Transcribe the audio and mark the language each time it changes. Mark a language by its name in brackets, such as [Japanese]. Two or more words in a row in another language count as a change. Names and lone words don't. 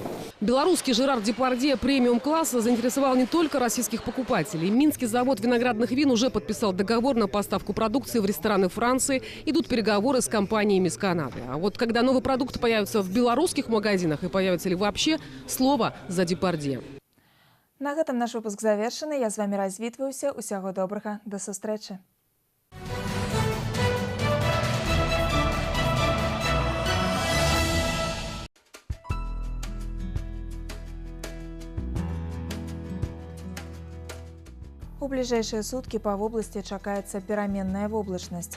[Russian] Белорусский Жерар Депардье премиум-класса заинтересовал не только российских покупателей. Минский завод виноградных вин уже подписал договор на поставку продукции в рестораны Франции. Идут переговоры с компаниями из Канады. А вот когда новый продукт появится в белорусских магазинах и появится ли вообще, слово за Депардье. [Belarusian] На гэтым наш выпуск завершаны. Я з вами развітваюся. Усяго добрага. До сустрэчы. У бліжэйшыя суткі па вобласці чакаецца пераменная воблачнасць.